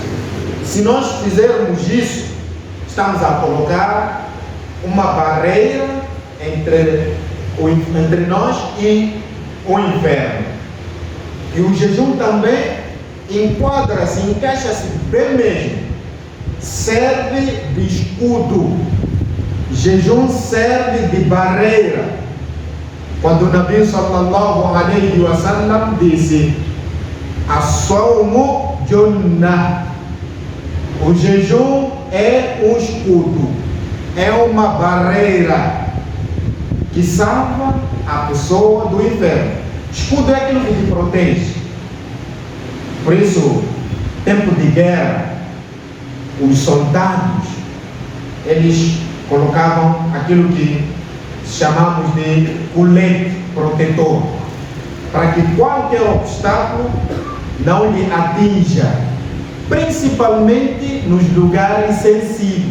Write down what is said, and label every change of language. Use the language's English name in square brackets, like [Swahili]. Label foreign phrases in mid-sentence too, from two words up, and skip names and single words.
[Portuguese] Se nós fizermos isso, estamos a colocar uma barreira entre nós e o inferno. E o jejum também enquadra-se, encaixa-se bem mesmo. Serve de escudo. Jejum serve de barreira. Quando o Nabi [Arabic] صلى الله عليه وسلم [Portuguese] disse: [Arabic] الصوم جنة. [Portuguese] O jejum é um escudo, é uma barreira que salva a pessoa do inferno. Escudo é aquilo que te protege. Por isso, tempo de guerra, os soldados, eles colocavam aquilo que chamamos de colete protetor, para que qualquer obstáculo não lhe atinja, principalmente nos lugares sensíveis.